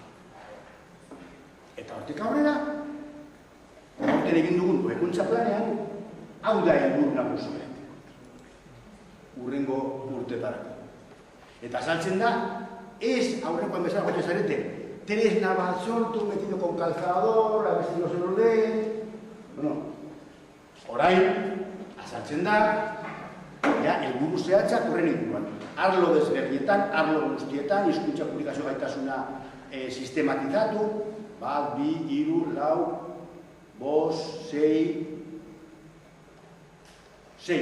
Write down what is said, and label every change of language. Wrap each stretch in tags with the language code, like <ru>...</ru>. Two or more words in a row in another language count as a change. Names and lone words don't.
<eu>Eta hortik aurrera, horten egin dugun hobekuntza planean, hau da helburu nagusia. Hurrengo urtetarako. Eta azaltzen da, ez aurrekoan bezala jotzen zarete, tresna bat sortu,</eu> <es>metido con calzador, a ver si no se lo leen.</es> <eu>Bueno, orain, azaltzen da, ja, helburu zehatzak horren inguruan. Arlo desberrietan, arlo guztietan, hizkuntza publikazio gaitasuna sistematizatu, 1, 2, 3, 4, 5, 6.</eu>